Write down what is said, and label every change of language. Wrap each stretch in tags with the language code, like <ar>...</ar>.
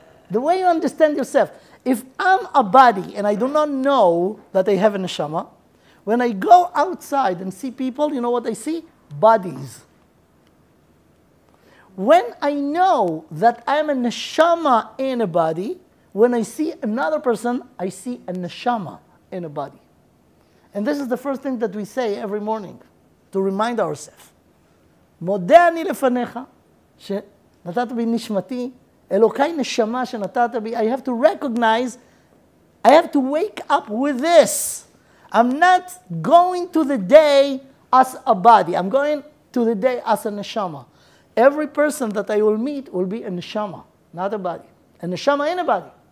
<en>The way you understand yourself. If I'm a body and I do not know that I have a neshama, when I go outside and see people, you know what I see? Bodies. When I know that I'm a neshama in a body, when I see another person, I see a neshama in a body. And this is the first thing that we say every morning to remind ourselves.</en> <he>מודה אני לפניך, שנתת בי נשמתי, אלוקיי נשמה שנתת בי.</he> <en>I have to recognize, I have to wake up with this. I'm not going to the day as a body. I'm going to the day as a neshama. Every person that I will meet will be a neshama, not a body. A neshama in a body.</en>